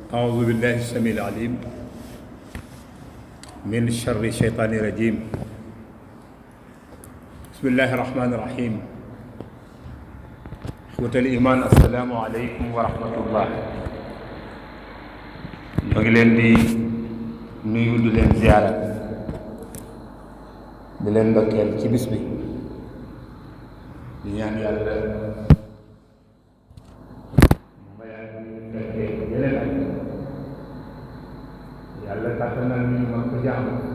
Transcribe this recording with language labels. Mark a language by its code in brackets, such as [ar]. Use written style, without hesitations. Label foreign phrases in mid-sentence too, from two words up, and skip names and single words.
[ar] أعوذ بالله السميع العليم من شر الشيطان الرجيم بسم الله الرحمن الرحيم إخوة الإيمان السلام عليكم ورحمة الله [wo] ñoo ngi leen di nuyu di leen ziyaara di leen ndokkeel ci bis bi di ñaan yàlla yàlla kàttanal ñu mën ko jaamu